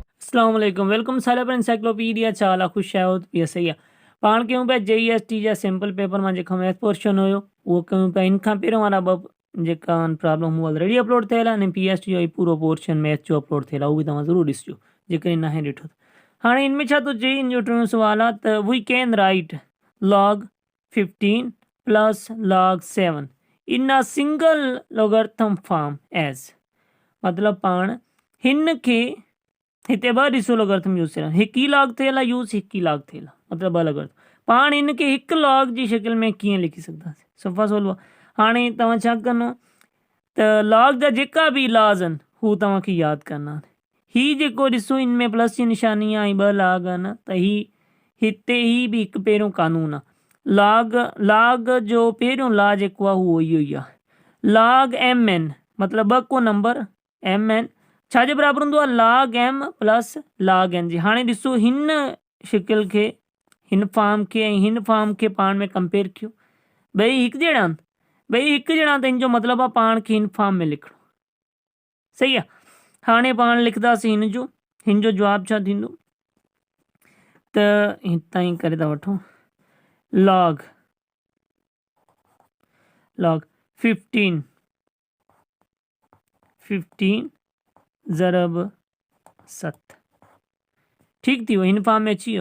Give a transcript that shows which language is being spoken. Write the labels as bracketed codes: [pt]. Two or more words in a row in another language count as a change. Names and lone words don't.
[sd] अस्सलाम वालेकुम वेलकम सारे पर एनसाइक्लोपीडिया चाला खुश आहियो पिया सही आहे। पाण कयूं पिया JEST जा [en] simple paper [sd] मां जेका [en] math portion [sd] हुयो उहो कयूं पिया। इन खां पहिरियों वारा ॿ जेका प्रॉब्लम उहा [en] already upload [sd] थियल आहे ऐं PST जो ई पूरो पोर्शन मैथ जो अपलोड थियल आहे, उहो बि तव्हां ज़रूरु ॾिसिजो जेकॾहिं न आहे ॾिठो। हाणे इनमें छा थो चए, इन जो टियों सुवाल आहे त [en] we can write log 15 plus log 7 in a single logarithm form as, [sd] मतिलबु पाण हिन खे हिते ॿ ॾिसो [en] logarithm use [sd] थियल, हिकु ई लॉग थियल आहे यूज़, हिकु ई लॉग थियल आहे, मतिलबु ॿ लॉगरिथम। पाण हिन खे हिकु लॉग जी शिकिल में कीअं लिखी सघंदासीं, सफ़ा सवलो आहे। हाणे तव्हां छा कंदो त लॉग जा जेका बि लॉज आहिनि हू तव्हांखे यादि करणा आहिनि। हीअ जेको ॾिसो हिन में प्लस जी निशानी आहे ऐं ॿ लॉग आहिनि, त हिते ही बि हिकु पहिरियों कानून आहे। लॉग जो पहिरियों लॉ जेको आहे उहो इहो ई आहे, log mn मतिलबु ॿ को नंबर mn छाजे बराबरि हूंदो आहे, log m प्लस log n जी। हाणे ॾिसो हिन शिकिल खे, हिन फॉर्म खे ऐं हिन फॉर्म खे पाण में कंपेयर कयो, ॿई हिकु जहिड़ा आहिनि, ॿई हिकु जहिड़ा त हिन जो मतिलबु आहे पाण खे हिन फॉर्म में लिखिणो, सही आहे। हाणे पाण लिखंदासीं हिन जो जवाबु छा थींदो, त हितां ई करे था वठूं log 15 ज़रब 7 ठीकु थी वियो, हिन फॉर्म में अची वियो।